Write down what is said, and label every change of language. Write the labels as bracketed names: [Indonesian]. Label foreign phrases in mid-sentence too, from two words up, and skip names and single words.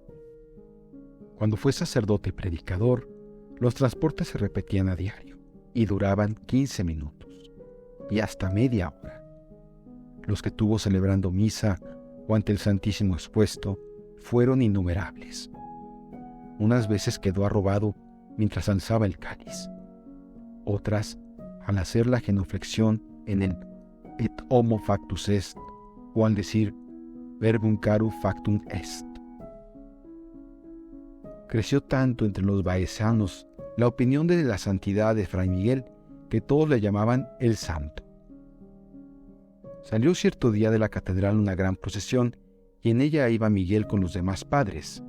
[Spanish] Cuando fue sacerdote y predicador, los transportes se repetían a diario y duraban 15 minutos y hasta media hora. Los que tuvo celebrando misa o ante el Santísimo expuesto fueron innumerables. Unas veces quedó arrobado mientras alzaba el cáliz. Otras, al hacer la genuflexión en el [Latin] et homo factus est, [Spanish] o al decir [Latin] verbum caro factum est. [Spanish] Creció tanto entre los baezanos la opinión de la santidad de Fray Miguel que todos le llamaban el Santo. Salió cierto día de la catedral una gran procesión y en ella iba Miguel con los demás padres.